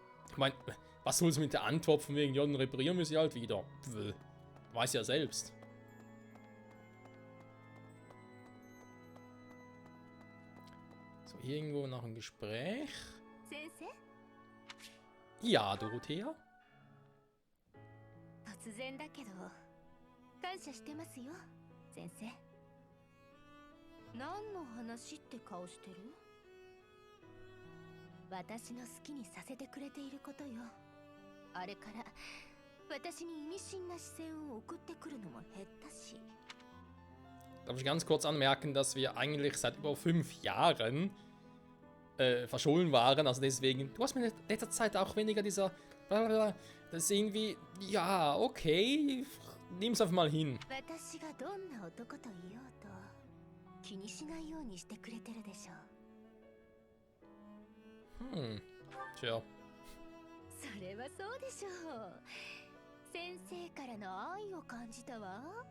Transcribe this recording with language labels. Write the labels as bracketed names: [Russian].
[German] Ich meine, was soll sie mit der Antwort von wegen, ja, dann reparieren wir sie halt wieder? Pff, weiß ja selbst. So, irgendwo noch ein Gespräch. Ja, Dorothea? [Japanese] 突然だけど感謝してますよ先生。何の話って顔してる？私の好きにさせてくれていることよ。あれから私に意味深な視線を送ってくるのも減ったし。 [German] Darf ich ganz kurz anmerken, dass wir eigentlich seit über 5 Jahren verschollen waren, also deswegen, du hast mir in letzter Zeit auch weniger dieser blablabla, das ist irgendwie, ja, okay, nimm's einfach mal hin. [Japanese] 私がどんな男といようと気にしないようにしてくれてるでしょう。 [German] Tja. [Japanese] それはそうでしょう。先生からの愛を感じたわ。